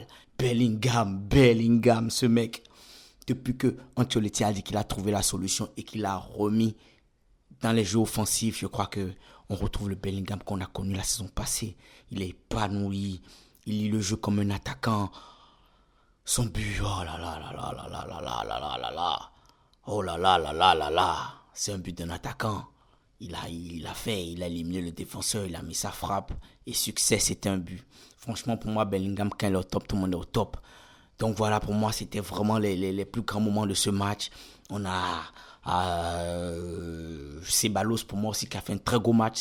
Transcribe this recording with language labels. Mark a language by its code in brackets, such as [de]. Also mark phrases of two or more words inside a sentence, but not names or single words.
[fr] Bellingham, ce mec. Depuis que Ancelotti a dit qu'il a trouvé la solution et qu'il a remis dans les jeux offensifs, je crois que on retrouve le Bellingham qu'on a connu la saison passée. Il est épanoui, il lit le jeu comme un attaquant. Son but, oh là là là là là là là là là là là là. Oh là là là là là là. C'est un but d'un attaquant. Il a éliminé le défenseur, il a mis sa frappe. Et succès, c'était un but. Franchement, pour moi, Bellingham, quand il est au top, tout le monde est au top. Donc voilà, pour moi, c'était vraiment les plus grands moments de ce match. On a Ceballos pour moi aussi qui a fait un très gros match.